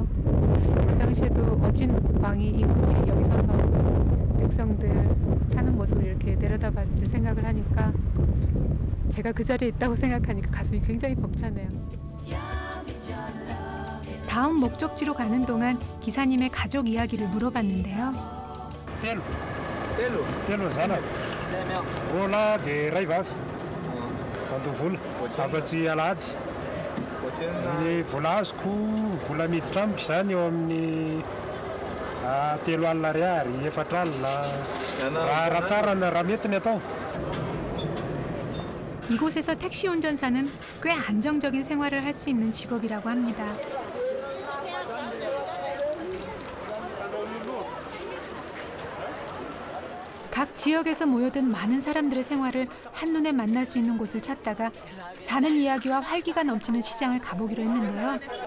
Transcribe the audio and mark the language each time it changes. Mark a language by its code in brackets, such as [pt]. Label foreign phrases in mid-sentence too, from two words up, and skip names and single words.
[ko] 그 당시에도 어진 왕이 임금이 여기 서서 백성들 사는 모습을 이렇게 내려다봤을 생각을 하니까 제가 그 자리에 있다고 생각하니까 가슴이 굉장히 벅차네요. 다음 목적지로 가는 동안 기사님의 가족 이야기를 물어봤는데요. [mg] Telo zanaka. Rola dia ray vavy. Andovola. Afa-tsy alady. Ny vola azoko vola miditra amiko izany eo amin'ny 3 alina ariary, 4 alina. Raha tsara raha mety ny atao. [ko] 이곳에서 택시 운전사는 꽤 안정적인 생활을 할 수 있는 직업이라고 합니다. 각 지역에서 모여든 많은 사람들의 생활을 한눈에 만날 수 있는 곳을 찾다가 사는 이야기와 활기가 넘치는 시장을 가보기로 했는데요.